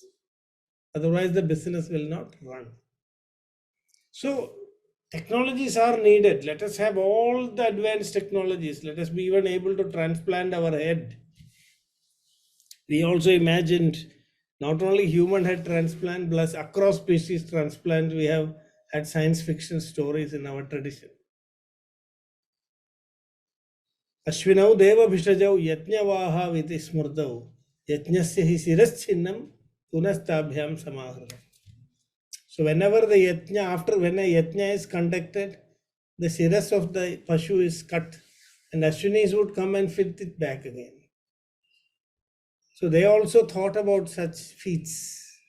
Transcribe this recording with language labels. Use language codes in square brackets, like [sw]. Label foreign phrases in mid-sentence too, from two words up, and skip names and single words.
[en] Otherwise, the business will not run. So, technologies are needed. Let us have all the advanced technologies. Let us be even able to transplant our head. We also imagined not only human head transplant, plus across species transplant. We have had science fiction stories in our tradition. [sa] Ashvinau deva bhishajau yajnavaha viti smurtau yajnasya hi siraschinnam punastabhyam samahranam. [en] So whenever the yajna, after when a yajna is conducted, the siras of the pashu is cut and Ashwinis would come and fit it back again. So they also thought about such feats.